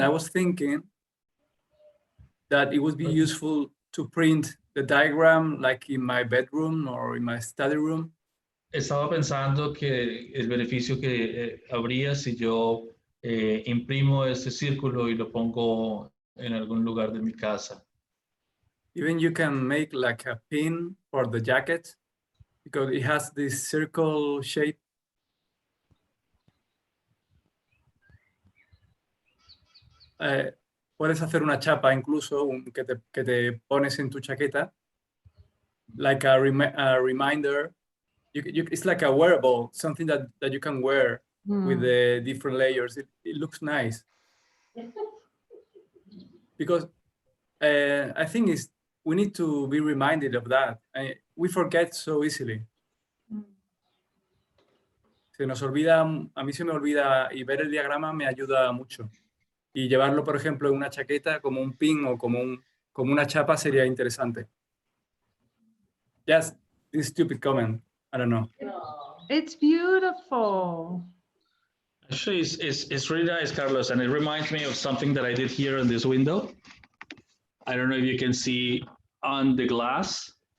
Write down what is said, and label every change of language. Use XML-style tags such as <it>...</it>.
<en>I was thinking that it would be useful to print the diagram like in my bedroom or in my study room.</en> <es>Estaba pensando que el beneficio que habría si yo imprimo este círculo y lo pongo en algún lugar de mi casa.</es> <en>Even you can make like a pin for the jacket because it has this circle shape.</en> <es>Puedes hacer una chapa incluso que te pones en tu chaqueta,</es> <en>like a reminder. It's like a wearable, something that you can wear with the different layers. It looks nice. Because I think we need to be reminded of that. We forget so easily.</en> <es>Se nos olvida, a mí se me olvida, y ver el diagrama me ayuda mucho. Y llevarlo, por ejemplo, en una chaqueta como un pin o como una chapa sería interesante.</es> <en>Just this stupid comment. I don't know. It's beautiful. Actually, it's really nice, Carlos, and it reminds me of something that I did here in this window. I don't know if you can see on the glass.</en>